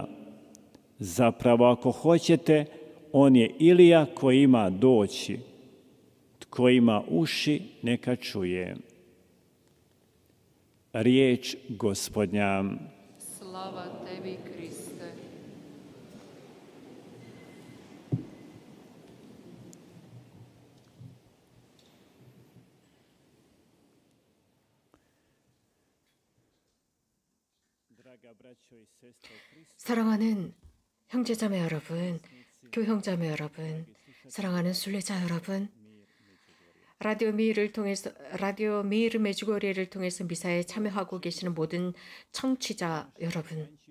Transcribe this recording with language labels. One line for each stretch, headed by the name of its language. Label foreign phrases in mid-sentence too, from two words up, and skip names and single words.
Croatian: Zapravo, ako hoćete, on je Ilija koji ima doći. Tko ima uši, neka čuje. Riječ Gospodnja. Slava tebi, Kriste.
Korean: 사랑하는 형제자매 여러분, 교형자매 여러분, 사랑하는 순례자 여러분, 라디오 미르 메주고리를 통해서 미사에 참여하고 계시는 모든 청취자 여러분,